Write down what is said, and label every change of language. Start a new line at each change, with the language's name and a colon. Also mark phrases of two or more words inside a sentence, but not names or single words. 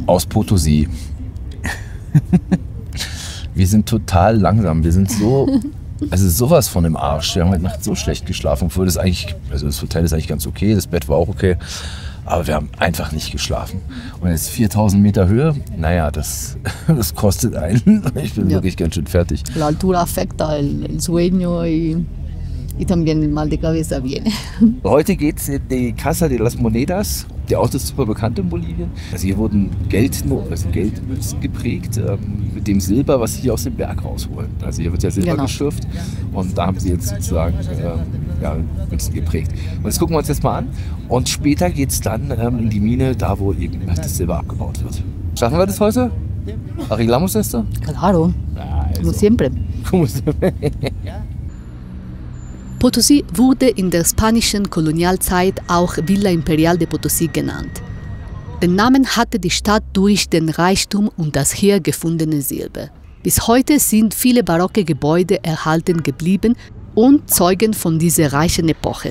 German: aus Potosí. Wir sind total langsam. Wir sind sowas von im Arsch. Wir haben heute Nacht so schlecht geschlafen, obwohl das Hotel ist eigentlich ganz okay, das Bett war auch okay. Aber wir haben einfach nicht geschlafen. Und jetzt 4000 Meter Höhe, naja, das kostet einen. Ich bin wirklich ganz schön fertig.
Spanish: La altura afecta el sueño y también el mal de cabeza viene.
German: Heute geht es in die Casa de las Monedas. Der Ort ist super bekannt in Bolivien. Also hier wurden Geldmünzen geprägt mit dem Silber, was sie hier aus dem Berg rausholen. Also hier wird ja Silber geschürft und da haben sie jetzt sozusagen Münzen geprägt. Und das gucken wir uns jetzt mal an. Und später geht es dann in die Mine, da wo eben das Silber abgebaut wird. Schaffen wir das heute?
Spanish: ¿Arreglamos esto? Claro, como siempre.
German: Potosí wurde in der spanischen Kolonialzeit auch Villa Imperial de Potosí genannt. Den Namen hatte die Stadt durch den Reichtum und das hier gefundene Silber. Bis heute sind viele barocke Gebäude erhalten geblieben und zeugen von dieser reichen Epoche.